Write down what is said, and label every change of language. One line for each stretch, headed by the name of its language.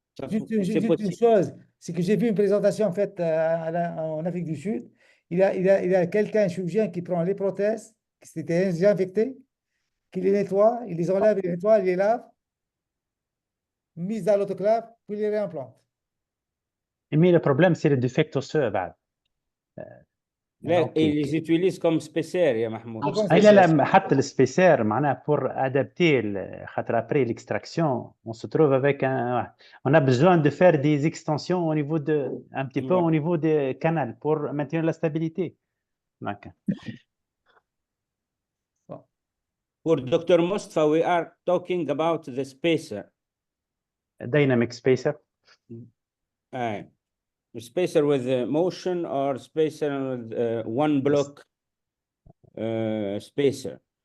French: Juste une chose, c'est que j'ai vu une présentation en fait en Afrique du Sud. Il y a quelqu'un, un chirurgien, qui prend les prothèses qui s'étaient déjà infectées, qui les nettoie, il les enlève, il les nettoie, il les lave, mise dans l'autoclave, puis il les réimplante. Mais le problème, c'est le défect osseux.
Arabic: لا
French: ils utilisent comme spécière
Arabic: يا محمود. لا حتى السبيسير معناها
French: pour adapter
Arabic: خاطر
French: après l'extraction on se trouve avec on a besoin de faire des extensions au niveau un petit peu au niveau des canaux pour maintenir la stabilité. Pour
English: Dr Mostafa, we are talking about the spacer. Dynamic spacer. Spacer with motion or spacer with one block spacer.